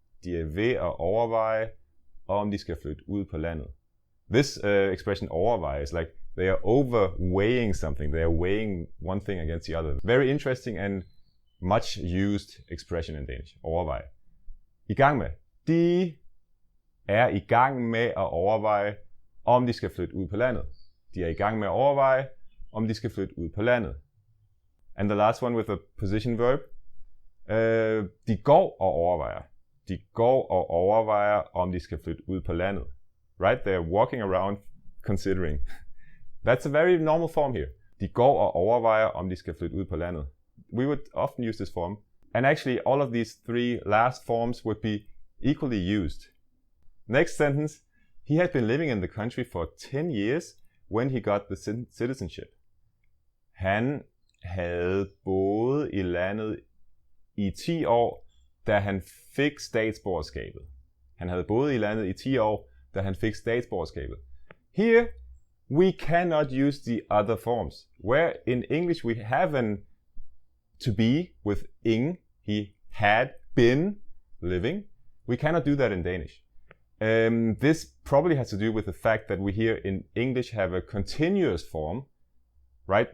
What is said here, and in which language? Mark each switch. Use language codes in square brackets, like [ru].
[da] De er ved at overveje, om de skal flytte ud på landet. [en] This expression overveje is like they are overweighing something. They are weighing one thing against the other. Very interesting and much used expression in Danish. [da] Overveje. I gang med. De er i gang med at overveje, om de skal flytte ud på landet. De er i gang med at overveje, om de skal flytte ud på landet. [en] And the last one with a position verb. [da] De går og overvejer. De går og overvejer, om de skal flytte ud på landet. Right? [en] They're walking around considering. That's a very normal form here. [da] De går og overvejer, om de skal flytte ud på landet. [en] We would often use this form. And actually, all of these 3 last forms would be equally used. Next sentence. He had been living in the country for 10 years when he got the citizenship. [da] Han havde boet i landet i 10 år, da han fik statsborgerskabet. Han havde boet i landet i 10 år, da han fik statsborgerskabet. [en] Here, we cannot use the other forms. Where in English we have an to be with ing, he had been living. We cannot do that in Danish. This probably has to do with the fact that we here in English have a continuous form, right?